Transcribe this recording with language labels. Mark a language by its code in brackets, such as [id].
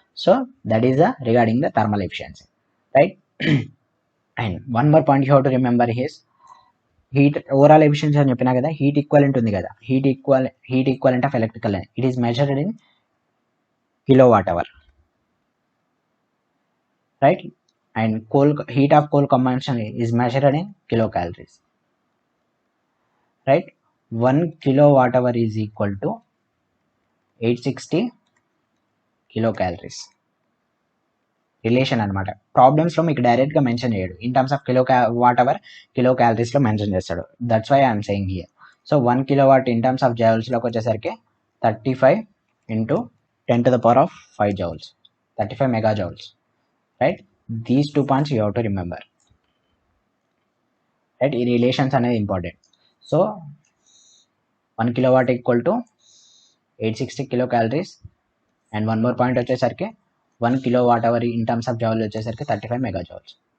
[en] So that is the regarding the thermal efficiency, right. And one more point you have to remember his heat overall efficiency [te] అని చెప్పినా కదా, [en] heat equivalent [te] ఉంది కదా, [en] Heat equivalent of electrical energy, it is measured in kilowatt hour, right. And heat of coal combustion is measured in kilocalories, right. 1 kilowatt hour is equal to 860 kilocalories. Relation అనమాట. [te] ప్రాబ్లమ్స్లో మీకు డైరెక్ట్గా mention చేయడు, [en] in terms of kilowatt hour [te] kilo క్యాలరీస్లో mention చేస్తాడు. [en] That's why I'm saying here. So 1 kilowatt in terms of జౌల్స్లోకి వచ్చేసరికి 35 into 10 to the power of 5 joules, 35 megajoules, right. These 2 points you have to remember, right. [te] ఈ relations అనేది important. [en] So 1 kilowatt equal to 860 kilocalories. And one more point వచ్చేసరికి 1 kilowatt hour in terms of joule వచ్చేసరికి 35 megajoules.